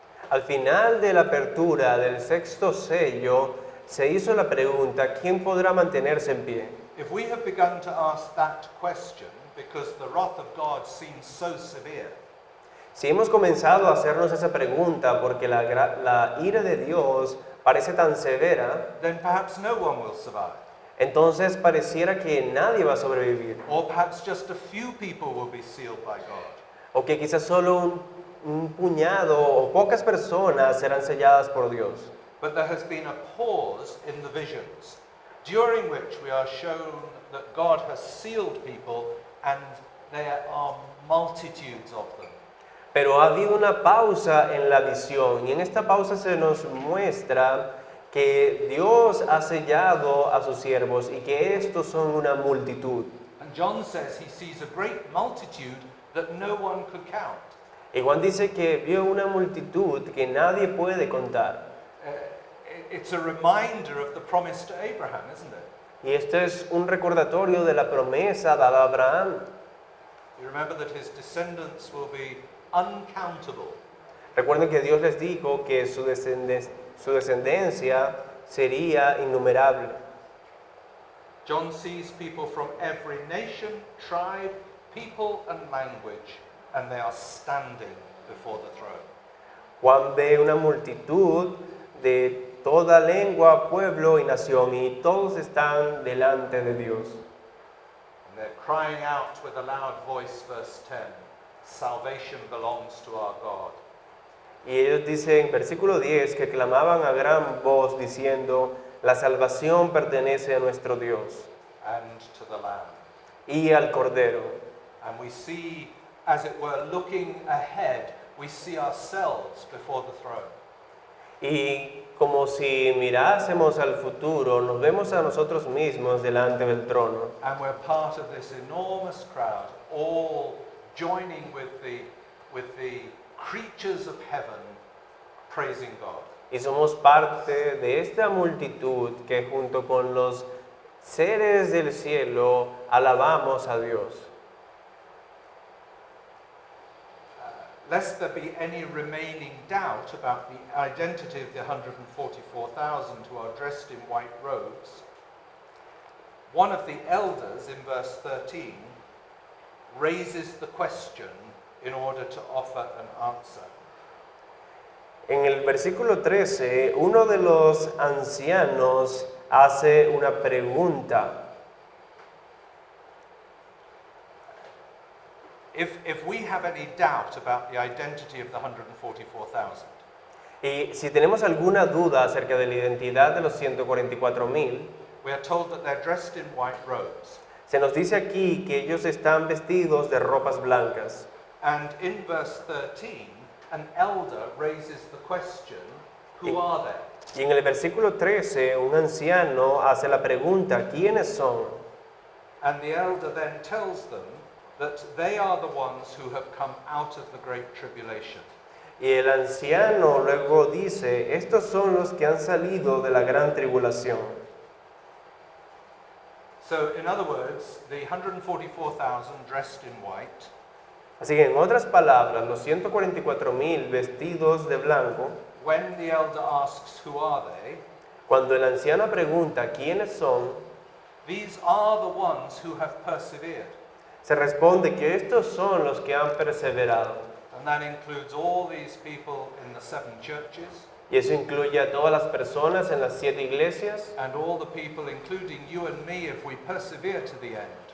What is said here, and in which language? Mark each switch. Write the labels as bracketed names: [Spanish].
[Spanish] Al final de la apertura del sexto sello, se hizo la pregunta, ¿quién podrá mantenerse en pie? [English] if we have begun to ask that question because the wrath of God seems so severe, [Spanish] Si hemos comenzado a hacernos esa pregunta porque la ira de Dios parece tan severa, [English] then perhaps no one will survive. [Spanish] entonces pareciera que nadie va a sobrevivir. [English] Or perhaps just a few people will be sealed by God. [Spanish] O que quizás solo un puñado o pocas personas serán selladas por Dios. [English] But there has been a pause in the visions, during which we are shown that God has sealed people and there are multitudes of them. [Spanish] Pero ha habido una pausa en la visión y en esta pausa se nos muestra que Dios ha sellado a sus siervos y que estos son una multitud. [English] And John says he sees a great multitude that no one could count. [Spanish] Y Juan dice que vio una multitud que nadie puede contar. [English] It's a reminder of the promise to Abraham, isn't it? [Spanish] Y esto es un recordatorio de la promesa dada a Abraham. [English] You remember that his descendants will be uncountable. [Spanish] Recuerden que Dios les dijo que su descendencia sería innumerable. [English] John sees people from every nation, tribe, people and language, and they are standing before the throne. [Spanish] Juan ve una multitud de toda lengua, pueblo y nación y todos están delante de Dios. [English] And they're crying out with a loud voice, verse 10, salvation belongs to our God. [Spanish] Y ellos dicen, versículo 10, que clamaban a gran voz diciendo, la salvación pertenece a nuestro Dios [English] And to the Lamb. [Spanish] y al Cordero. [English] And we see, as it were, looking ahead, we see ourselves before the throne. [Spanish] Y como si mirásemos al futuro, nos vemos a nosotros mismos delante del trono. [English] And we're part of this enormous crowd, all joining with the creatures of heaven, praising God. [Spanish] Y somos parte de esta multitud que junto con los seres del cielo alabamos a Dios. [English] Lest there be any remaining doubt about the identity of the 144,000 who are dressed in white robes, one of the elders in verse 13 raises the question in order to offer an answer. [Spanish] En el versículo 13, uno de los ancianos hace una pregunta. [English] If we have any doubt about the identity of the 144,000, [Spanish] Y si tenemos alguna duda acerca de la identidad de los 144,000, [English] we are told that they're dressed in white robes. [Spanish] se nos dice aquí que ellos están vestidos de ropas blancas. [English] And in verse 13, an elder raises the question, who are they? [Spanish] Y en el versículo 13, un anciano hace la pregunta, ¿quiénes son? [English] And the elder then tells them that they are the ones who have come out of the great tribulation. [Spanish] Y el anciano luego dice, estos son los que han salido de la gran tribulación. [English] So, in other words, the 144,000 dressed in white [Spanish] Así que en otras palabras, los 144,000 vestidos de blanco, [English] when the elder asks, who are they? [Spanish] cuando el anciano pregunta quiénes son, [English] These are the ones who have persevered. [Spanish] se responde que estos son los que han perseverado. [English] And that includes all these people in the 7 churches [Spanish] Y eso incluye a todas las personas en las 7 iglesias [English] and all the people, including you and me, if we persevere to the end.